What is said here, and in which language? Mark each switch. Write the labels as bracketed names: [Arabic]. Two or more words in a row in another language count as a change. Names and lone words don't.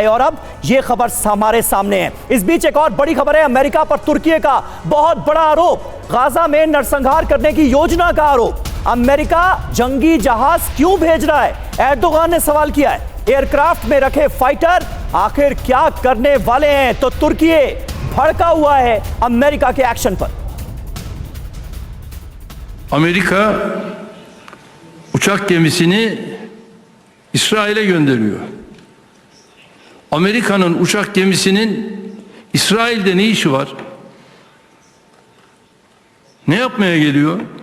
[Hindi] और अब यह खबर हमारे सामने है। इस बीच एक और बड़ी खबर है, अमेरिका पर तुर्की का बहुत बड़ा आरोप, गाजा में नरसंहार करने की योजना का आरोप। अमेरिका जंगी जहाज क्यों भेज रहा है, एर्दोगान ने सवाल किया है। एयरक्राफ्ट में रखे फाइटर आखिर क्या करने वाले हैं, तो तुर्की भड़का हुआ है अमेरिका के एक्शन पर। [Turkish] Amerika uçak gemisini İsrail'e gönderiyor. Amerika'nın uçak gemisinin İsrail'de ne işi var? Ne yapmaya geliyor?